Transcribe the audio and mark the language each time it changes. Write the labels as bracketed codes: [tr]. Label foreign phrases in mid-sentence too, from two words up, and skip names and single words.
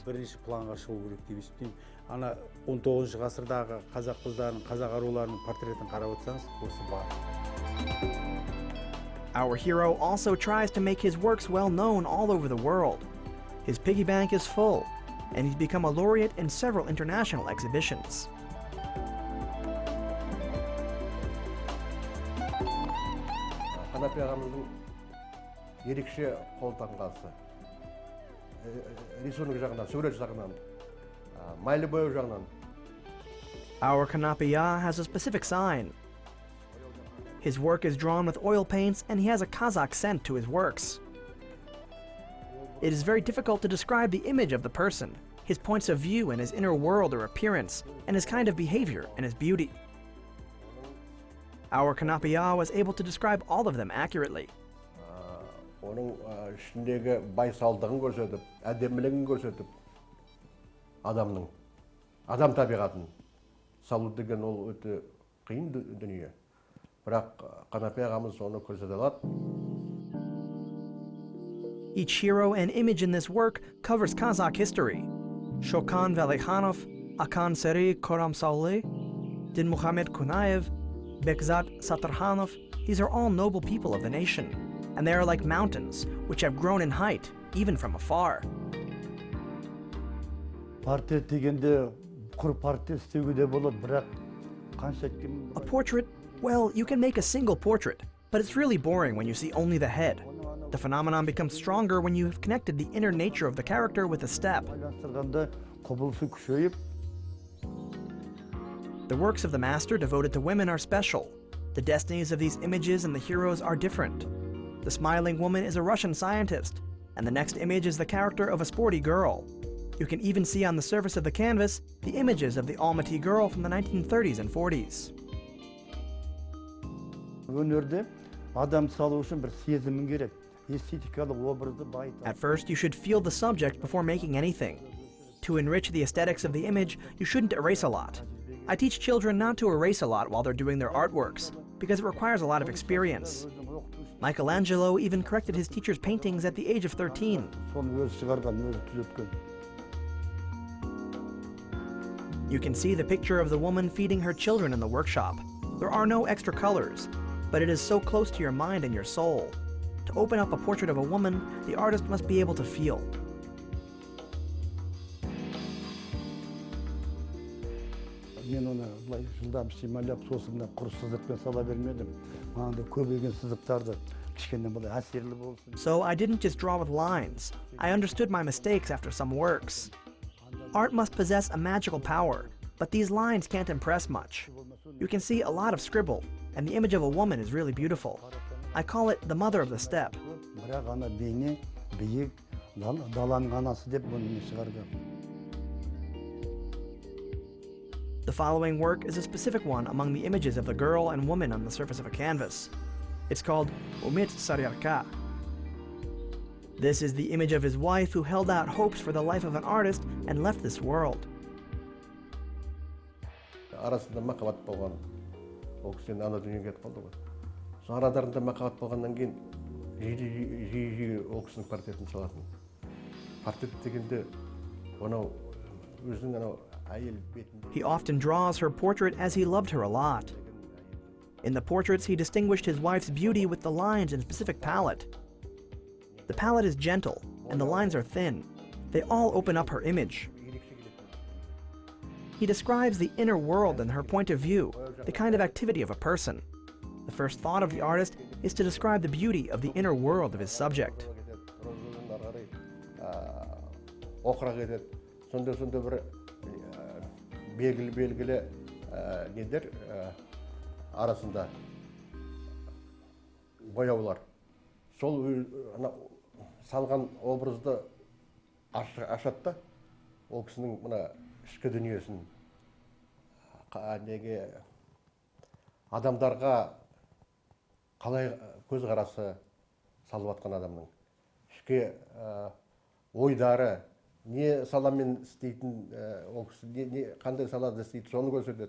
[kk] Бірінші планға шығу керек деп есептеймін. Ана 19 ғасырдағы қазақ қыздарының, қазақ аруларының портретін қарап отырсаңыз, осы бар. [en] Our hero also tries to make his works well known all over the world. His piggy bank is full, and he's become a laureate in several international exhibitions. [kk] Канапия ағамыздың ерекше қолтаңбасы. Рисунок жағынан, сурет жағынан, майлы бояу жағынан. [en] Our Kanapiya has a specific sign. His work is drawn with oil paints, and he has a Kazakh scent to his works. It is very difficult to describe the image of the person, his points of view and his inner world or appearance, and his kind of behavior and his beauty. Our Kanapiya was able to describe all of them accurately. [kk] Оның ішіндегі байсалдығын көрсетіп, әдемілігін көрсетіп, адам табиғатын салу деген ол өте қиын дүние. Бірақ Канапия ағамыз оны көрсете алады. [en] Each hero and image in this work covers Kazakh history. Shokan Valikhanov, Akan Seri Koramsauli, Din Muhamedkanapiya, Bekzat Satarkhanov, these are all noble people of the nation, and they are like mountains, which have grown in height, even from afar. [kk] Портрет дегенде құр портрет істеуге де болады, бірақ қанша [en] A portrait, well, you can make a single portrait, but it's really boring when you see only the head. The phenomenon becomes stronger when you have connected the inner nature of the character with the step. [kk] байланыстырғанда құбылысы күшейіп, [en] The works of the master devoted to women are special. The destinies of these images and the heroes are different. The smiling woman is a Russian scientist, and the next image is the character of a sporty girl. You can even see on the surface of the canvas the images of the Almaty girl from the 1930s and 40s. [kk] өнерде адам салу үшін бір сезімің керек. Эстетикалық образды байытады. [en] At first, you should feel the subject before making anything. To enrich the aesthetics of the image, you shouldn't erase a lot. I teach children not to erase a lot while they're doing their artworks, because it requires a lot of experience. Michelangelo even corrected his teacher's paintings at the age of 13. [kk] Соны өзі шығарған, өзі түзеткен. [en] You can see the picture of the woman feeding her children in the workshop. There are no extra colors, but it is so close to your mind and your soul. To open up a portrait of a woman, the artist must be able to feel. [kk] Мен оны былай жылдам сималап, сосын мына құр сызықпен сала бермедім. Мынандай көбейген сызықтарды кішкене былай әсерлі болсын. [en] So I didn't just draw with lines. I understood my mistakes after some works. Art must possess a magical power, but these lines can't impress much. You can see a lot of scribble, and the image of a woman is really beautiful. I call it the mother of the steppe. [kk] Бірақ ана бейне, биік, даланың анасы деп бұны шығарған. [en] The following work is a specific one among the images of the girl and woman on the surface of a canvas. It's called Umit Saryarka. This is the image of his wife who held out hopes for the life of an artist and left this world. [kk] Арасында махаббат болған. Ол кісінің ана дүниеге кетіп қалды ғой. Сол арадарында махаббат болғаннан кейін жиі ол кісінің портретін салатын. Портрет дегенде анау өзінің анау әйел бетінде. [en] He often draws her portrait as he loved her a lot. In the portraits, he distinguished his wife's beauty with the lines in a specific palette. The palette is gentle, and the lines are thin. They all open up her image. He describes the inner world and her point of view, the kind of activity of a person. The first thought of the artist is to describe the beauty of the inner world of his subject. [kk] Сонда бір белгілі недер арасында бояулар. Сол салған образды ашады да, ол кісінің мына ішкі дүниесін неге адамдарға қалай көзқарасы салып атқан адамның ішкі ойдары, не саламен істейтін, ол кісі қандай салада істейді, соны көрсетеді.